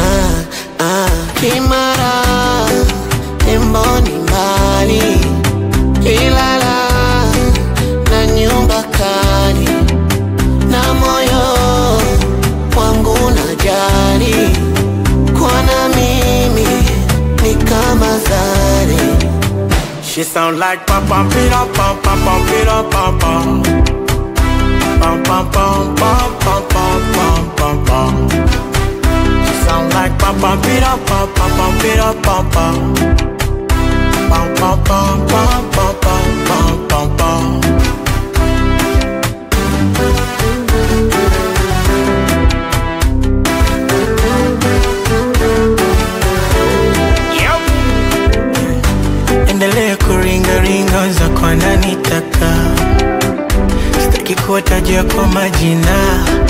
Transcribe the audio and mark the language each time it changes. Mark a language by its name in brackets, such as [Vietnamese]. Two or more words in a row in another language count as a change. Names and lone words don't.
[Swahili] Kimara temboni mbali, Ilala na nyumba kali, na moyo wangu unajali, kwana mimi ni kama zari. [English] She sound like pam pam pira pam pam pam pira pam pam pam pam pam pam pam pam pam pam. She sound like pam pam pira pam pam pam pira pam pam pam pam pam pam pam pam pam pam. [Swahili] Endelea kuringa ringa za kwa nanitaka, sitaki kuwatajia kwa majina.